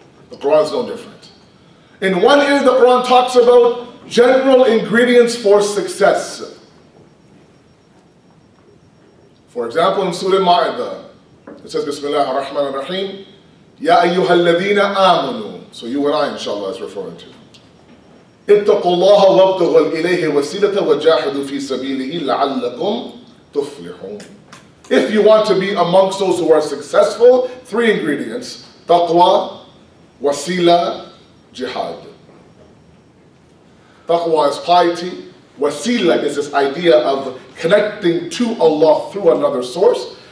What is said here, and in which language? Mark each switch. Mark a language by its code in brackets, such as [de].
[en] The Quran is no different. In one area, the Quran talks about general ingredients for success. For example, in Surah Ma'idah, it says, [ar] Bismillah ar-Rahman ar-Rahim, Ya ayyuhalladhina amanu. [en] So you and I, inshallah, is referring to. [ar] اتقوا الله وابتغوا إليه وسيلة وجاهدوا في سبيله لعلكم تفلحون. [en] If you want to be amongst those who are successful, 3 ingredients: taqwa, wasila, jihad. Taqwa is piety. Wasila is this idea of connecting to Allah through another source.